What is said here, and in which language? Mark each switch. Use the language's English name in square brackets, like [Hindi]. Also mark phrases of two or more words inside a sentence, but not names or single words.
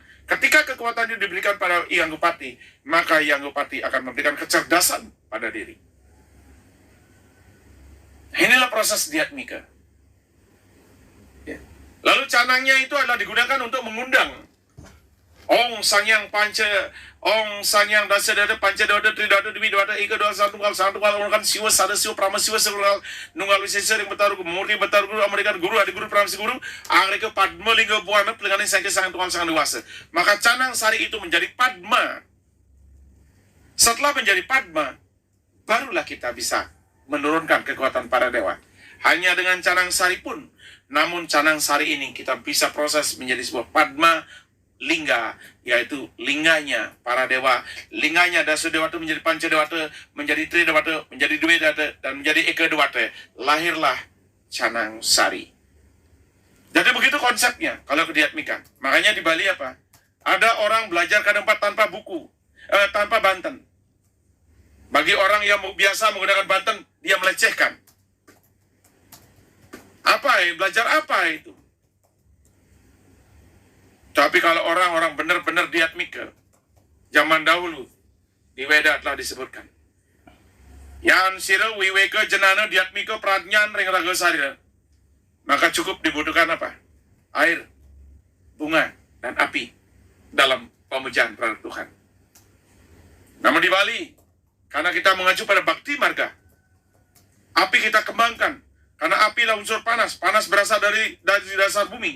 [Indonesian] Ketika kekuatan itu diberikan pada Yanggupati, maka Yanggupati akan memberikan kecerdasan pada diri. Inilah proses diatmika. Lalu canangnya itu adalah digunakan untuk mengundang Ong Sangyang Panca, Ong Sangyang Dasadada Panca Dada Tridada Dwi Dada Ika Dua Satu Kal Orang Siwa Sada Siwa Prama Siwa Selural Nunggal Wisesa Ring Betaru Murni Betaru Guru Amerikan Guru Adi Guru Pramsi Guru Angreka Padma Lingga Buana Pelenganin Sangke Sangat Tuhan Sangat Dewasa. Maka canang sari itu menjadi Padma. Setelah menjadi Padma, barulah kita bisa menurunkan kekuatan para dewa. Hanya dengan canang sari pun, namun canang sari ini kita bisa proses menjadi sebuah Padma Lingga, yaitu linganya para dewa. Linganya Dasudewata menjadi Pancadewata, menjadi Tridewata, menjadi Dwedata, dan menjadi Eka Dewata. Lahirlah canang sari. Jadi begitu konsepnya kalau diatmikan. Makanya di Bali apa? Ada orang belajar kadang tanpa buku, tanpa banten. Bagi orang yang biasa menggunakan banten, dia melecehkan. Apa ya? Belajar apa itu? Tapi kalau orang-orang benar-benar diatmika, zaman dahulu, di Weda telah disebutkan. [Kawi] Yan sira wiweka jenana diatmika pradnyan ring raga sarira. [Indonesian] Maka cukup dibutuhkan apa? Air, bunga, dan api dalam pemujaan terhadap Tuhan. Namun di Bali, karena kita mengacu pada bakti marga, api kita kembangkan. Karena api adalah unsur panas. Panas berasal dari dasar bumi.